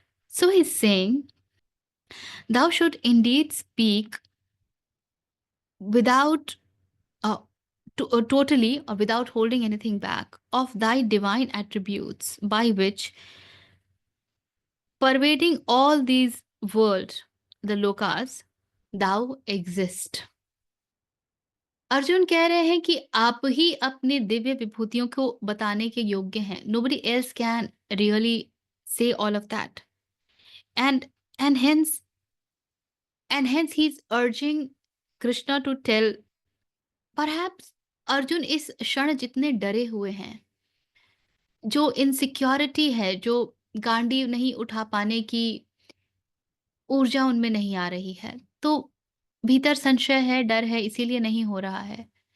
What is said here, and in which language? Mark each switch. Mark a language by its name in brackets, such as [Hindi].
[English] So he is saying, thou should indeed speak without totally, or without holding anything back, of thy divine attributes by which, pervading all these worlds, the lokas, thou exist। [Hindi] Arjun कह रहे हैं कि आप ही अपने दिव्य विभूतियों को बताने के योग्य हैं। [English] Nobody else can really say all of that, and hence and hence he's urging Krishna to tell. [Hindi] Perhaps Arjun इस क्षण जितने डरे हुए हैं, जो इनसिक्योरिटी है, जो गांडीव नहीं उठा पाने की ऊर्जा उनमें नहीं आ रही है, तो भीतर संशय है, डर है, इसीलिए नहीं हो रहा है।